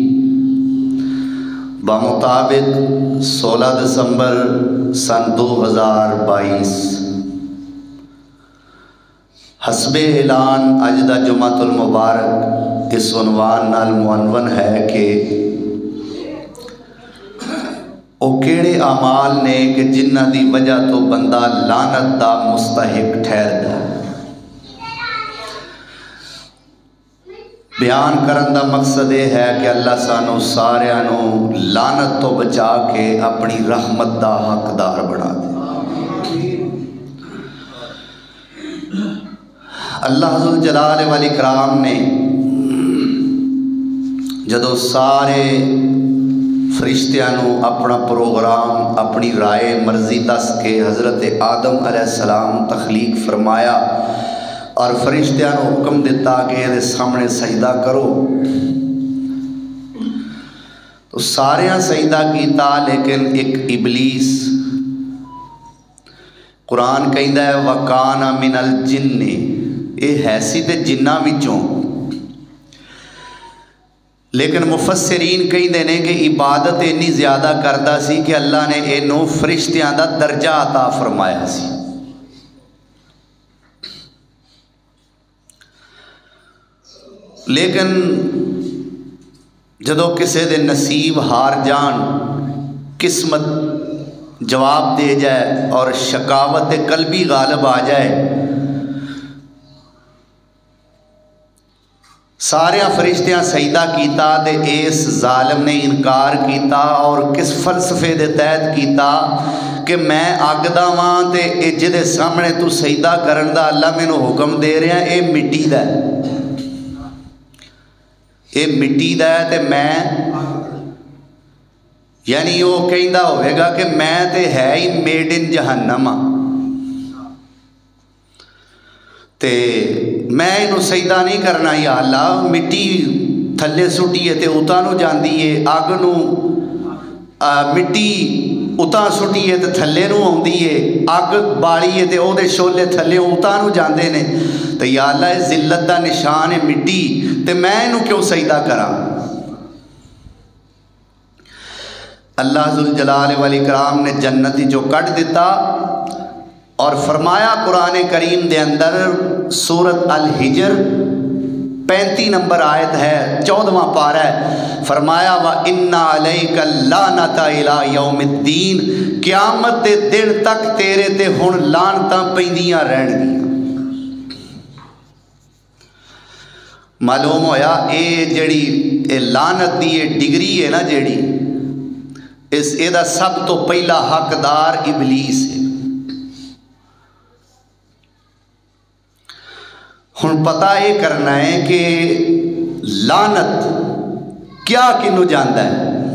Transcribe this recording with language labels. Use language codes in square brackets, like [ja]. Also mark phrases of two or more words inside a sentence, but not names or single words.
[pa] بمطابق 16 دسمبر سن 2022 حسب اعلان اج دا جمعۃ المبارک اس عنوان نال معنون ہے کہ او کیڑے اعمال نے کہ جنہ دی وجہ تو بندہ لعنت دا مستحق ٹھہردا ہے۔ بیان کرن دا مقصد یہ ہے کہ اللہ سانو ساریاں نو لعنت تو بچا کے اپنی رحمت دا حقدار بنا دے۔ اللہ ذوالجلال والاکرام نے جدو سارے فرشتیاں نو اپنا پروگرام اپنی رائے مرضی دس کے حضرت آدم علیہ السلام تخلیق فرمایا اور فرشتیاں نو حکم دیتا کہ یہ سامنے سجدہ کرو، تو ساریاں سجدہ کیتا، لیکن ایک ابلیس قرآن کہندا ہے [ar] وَكَانَ مِنَ الْجِنِّ، [pa] یہ ہے تے جناں وچوں، لیکن مفسرین کہندے نے کہ عبادت اتنی زیادہ کردا سی کہ اللہ نے اینو فرشتیاں دا درجہ عطا فرمایا سی۔ لیکن جدو کسے دے نصیب ہار جان، قسمت جواب دے جائے اور شقاوت قلبی غالب آ جائے، سارے فرشتیاں سجدہ کیتا تے اس ظالم نے انکار کیتا اور کس فلسفے دے تحت کیتا کہ میں اگ دا واں تے اے جدے سامنے تو سجدہ کرن دا اللہ مینوں حکم دے رہا اے مٹی دا ہے، اے مٹی دا ہے تے میں یعنی وہ کہندا ہوئے گا کہ میں تے ہے ہی [en] made in [pa] جہنم ہاں تے میں انہوں سجدہ نہیں کرنا یا اللہ، مٹی تھلے سٹی ہے تے اتاں نو جاندی ہے، اگ نو مٹی اتاں سٹی ہے تے تھلے نو آندی ہے، اگ بالی ہے تے او دے شولے تھلے اتاں نو جاندے نے، تے یا اللہ اس ذلت دا نشان ہے مٹی تے میں انہوں کیوں سجدہ کراں؟ اللہ ذوالجلال والاکرام نے جنتی جو کٹ دیتا اور فرمایا قرآن کریم دے اندر سورت الحجر 35 نمبر آیت ہے 14واں پارہ ہے، فرمایا [ar] وَإِنَّ عَلَيْكَ اللَّعْنَةَ إِلَىٰ يَوْمِ الدِّينِ، [pa] قیامت دے دن تک تیرے تے ہن لعنتاں پیندیاں رہن گیاں۔ معلوم ہویا اے جڑی اے لعنت دی اے ڈگری ہے نا جڑی اس اے دا سب تو پہلا حقدار ابلیس ہے۔ ہن پتہ یہ کرنا ہے کہ لعنت کیا کنوں جاندا ہے۔